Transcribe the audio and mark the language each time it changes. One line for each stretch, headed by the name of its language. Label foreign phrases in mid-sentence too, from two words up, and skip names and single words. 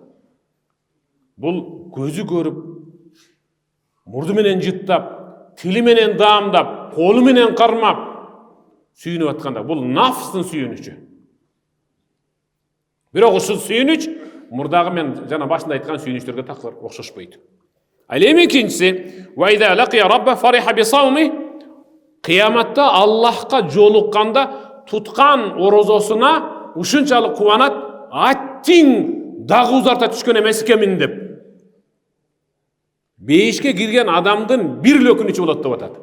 Kyrgyz: Бул көзү көрүп, мурду менен жыттап, тили менен даамдап, колу менен кармап сүйүнүп атканда, бул нафстын сүйүнүчү. Бирок ушул сүйүнүч мурдагы мен жана башында айткан сүйүнүчтөргө такыр окшошпойт. Ал эми экинчиси,
Arabic: وإذا لقي ربه فرح بصومه,
Kyrgyz: кыяматта Аллахка жолукканда туткан орозосуна ушунчалык кубанат, аттиң дагы узарта түшкөн эмес экенмин деп. Бейишке кирген адамдын бир өкүнүчү болот деп атат.